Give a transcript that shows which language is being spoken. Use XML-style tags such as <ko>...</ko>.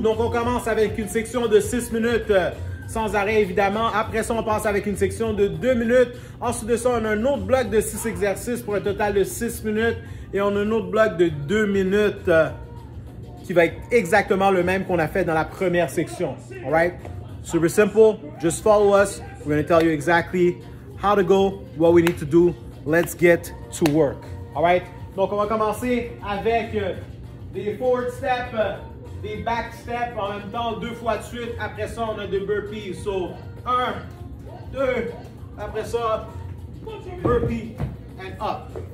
<fr>Donc, on commence avec une section de 6 minutes sans arrêt, évidemment. Après ça, on passe avec une section de 2 minutes. Ensuite de ça, on a un autre bloc de 6 exercices pour un total de 6 minutes. Et on a un autre bloc de 2 minutes qui va être exactement le même qu'on a fait dans la première section.</fr> <en>All right? Super simple. Just follow us. We're going to tell you exactly how to go, what we need to do. Let's get to work. All right?</en> <fr>Donc, on va commencer avec des forward steps, des back steps en même temps, 2 fois de suite. Après ça, on a des burpees. So, 1, 2, après ça,</fr> <en>burpee and up.</en>